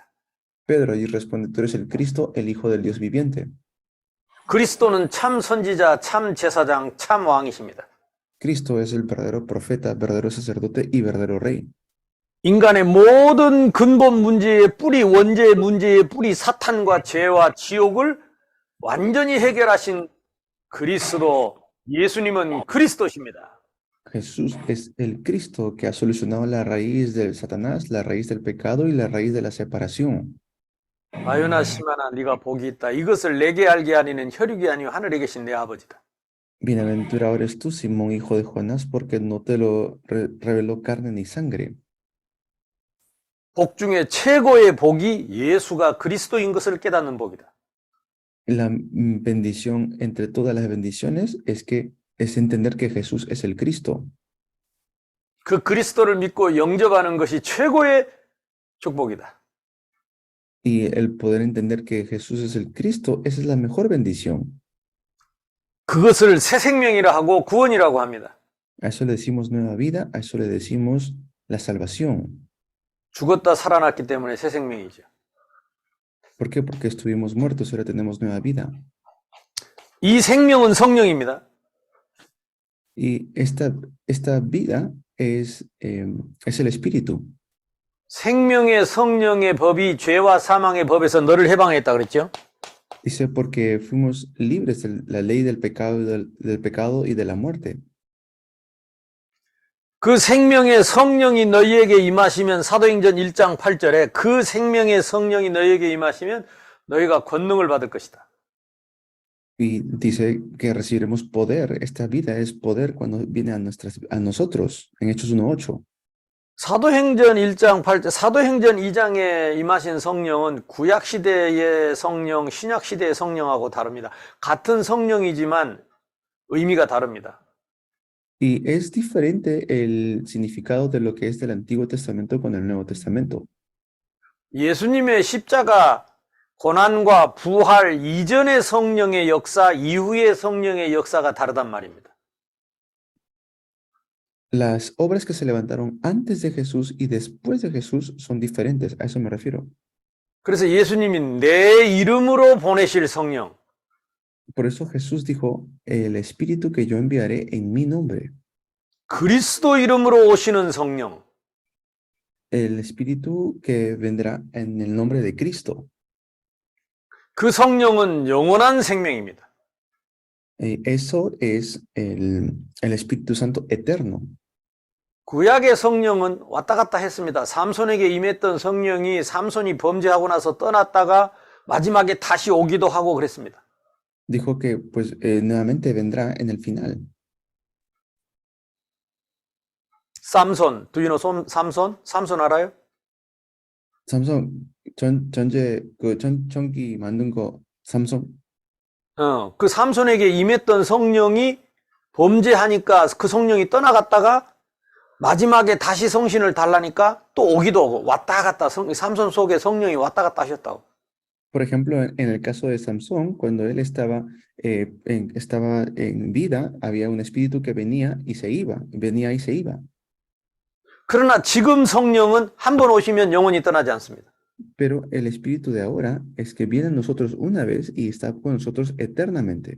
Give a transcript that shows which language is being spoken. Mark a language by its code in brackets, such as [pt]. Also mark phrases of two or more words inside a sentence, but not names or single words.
[es] Pedro allí responde, tú eres el Cristo, el Hijo del Dios viviente. [ko] 그리스도는 참 선지자, 참 제사장, 참 왕이십니다. [es] Cristo es el verdadero profeta, verdadero sacerdote y verdadero rey. [ko] 인간의 모든 근본 문제의 뿌리, 원죄의 문제의 뿌리, 사탄과 죄와 지옥을 완전히 해결하신 그리스도, 예수님은 그리스도십니다. [es] Jesús es el Cristo que ha solucionado la raíz del Satanás, la raíz del pecado y la raíz de la separación. [ko] 아유나 시마나 네가 복이 있다. 이것을 내게 알게 하니는 혈육이 아니요 하늘에 계신 내 아버지다. [es] Bienaventurado eres tú, Simón, hijo de Jonás, porque no te lo reveló carne ni sangre. [ko] 복 중에 최고의 복이 예수가 그리스도인 것을 깨닫는 복이다. [es] La bendición entre todas las bendiciones es que es entender que Jesús es el Cristo. [ko] 그 그리스도를 믿고 영접하는 것이 최고의 축복이다. [es] Y el poder entender que Jesús es el Cristo, esa es la mejor bendición. [ko] 그것을 새 생명이라 하고 구원이라고 합니다. [es] A eso le decimos nueva vida, a eso le decimos la salvación. [ko] 죽었다 살아났기 때문에 새 생명이죠. [es] ¿Por qué? Porque estuvimos muertos, ahora tenemos nueva vida. [ko] 이 생명은 성령입니다. [es] Y esta vida es el Espíritu. [ko] 생명의 성령의 법이 죄와 사망의 법에서 너를 해방했다 그랬죠? [es] Dice, porque fuimos libres de la ley del pecado, del pecado y de la muerte. [ko] 그 생명의 성령이 너희에게 임하시면 사도행전 1장 8절에 그 생명의 성령이 너희에게 임하시면 너희가 권능을 받을 것이다. [es] Y dice que recibiremos poder. Esta vida es poder cuando viene a nosotros, en Hechos 1:8. [ko] 사도행전 1장 8절, 사도행전 2장에 임하신 성령은 구약시대의 성령, 신약시대의 성령하고 다릅니다. 같은 성령이지만 의미가 다릅니다. [es] Y es diferente el significado de lo que es del Antiguo Testamento con el Nuevo Testamento. [ko] 예수님의 십자가 고난과 부활 이전의 성령의 역사, 이후의 성령의 역사가 다르단 말입니다. [es] Las obras que se levantaron antes de Jesús y después de Jesús son diferentes, a eso me refiero. [ko] 그래서 예수님이 내 이름으로 보내실 성령, [es] Por eso Jesús dijo, el Espíritu que yo enviaré en mi nombre, [ko] 그리스도 이름으로 오시는 성령, [es] el Espíritu que vendrá en el nombre de Cristo. [ko] 그 성령은 영원한 생명입니다. [es] Eso es el Espíritu Santo eterno. [ko] 구약의 성령은 왔다 갔다 했습니다. 삼손에게 임했던 성령이 삼손이 범죄하고 나서 떠났다가 마지막에 다시 오기도 하고 그랬습니다. [es] Dijo que pues nuevamente vendrá en el final. [ko] 삼손, [en] do you know 삼손? 삼손 알아요? [ko] 삼성 전기 만든 거 삼성. 그 삼손에게 임했던 성령이 범죄하니까 그 성령이 떠나갔다가 마지막에 다시 성신을 달라니까 또 오기도 오고 왔다 갔다 삼손 속에 성령이 왔다 갔다 하셨다고. [es] Por ejemplo, en el caso de Samson, cuando él estaba en vida, había un espíritu que venía y se iba, venía y se iba. [ko] 그러나 지금 성령은 한 번 오시면 영원히 떠나지 않습니다. [es] Pero el espíritu de ahora es que viene a nosotros una vez y está con nosotros eternamente.